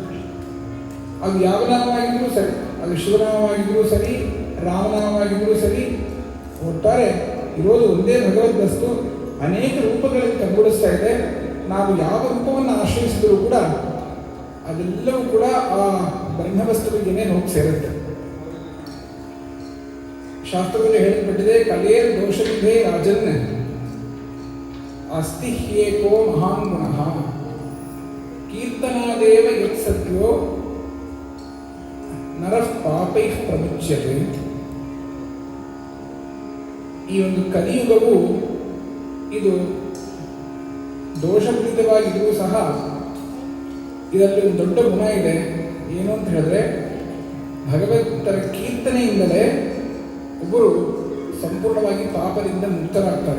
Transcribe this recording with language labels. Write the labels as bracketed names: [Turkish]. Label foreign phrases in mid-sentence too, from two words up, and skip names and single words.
[Kannada] ಅದು ಯಾವ ನಾಮವಾಗಿದ್ರೂ ಸರಿ, ಅದು ಶಿವನಾಮವಾಗಿದ್ರೂ ಸರಿ, ರಾಮನಾಮವಾಗಿದ್ರೂ ಸರಿ, ಒಟ್ಟಾರೆ ಇರೋದು ಒಂದೇ ಭಗವದ್ ವಸ್ತು ಅನೇಕ ರೂಪಗಳಲ್ಲಿ ಕಂಗೊಳಿಸ್ತಾ ಇದೆ. ನಾವು ಯಾವ ರೂಪವನ್ನು ಆಶ್ರಯಿಸಿದರೂ ಕೂಡ ಅದೆಲ್ಲವೂ ಕೂಡ ಆ ಬ್ರಹ್ಮವಸ್ತುವಿಗೆ ಹೋಗಿ ಸೇರುತ್ತೆ. ಶಾಸ್ತ್ರದಲ್ಲಿ ಹೇಳಲ್ಪಟ್ಟಿದೆ, [Sanskrit] ಕಲೇರ್ ದೋಷವಿಧೇ ರಾಜನ್ ಅಸ್ತಿ ಹ್ಯೇಕೋ ಮಹಾನ್ ಗುಣಃ ಕೀರ್ತನಾದೇವ ಯತ್ ಸತ್ಯೋ ನರಃ ಪಾಪೈಃ ಪ್ರಮುಚ್ಯತೆ. [Kannada] ಈ ಒಂದು ಕಲಿಯುಗವು ಇದು ದೋಷಪೂರಿತವಾಗಿದ್ದರೂ ಸಹ ಇದರಲ್ಲಿ ಒಂದು ದೊಡ್ಡ ಗುಣ ಇದೆ. ಏನು ಅಂತ ಹೇಳಿದ್ರೆ, ಭಗವಂತರ ಕೀರ್ತನೆಯಿಂದಲೇ ಒಬ್ಬರು ಸಂಪೂರ್ಣವಾಗಿ ಪಾಪದಿಂದ ಮುಕ್ತರಾಗ್ತಾರೆ.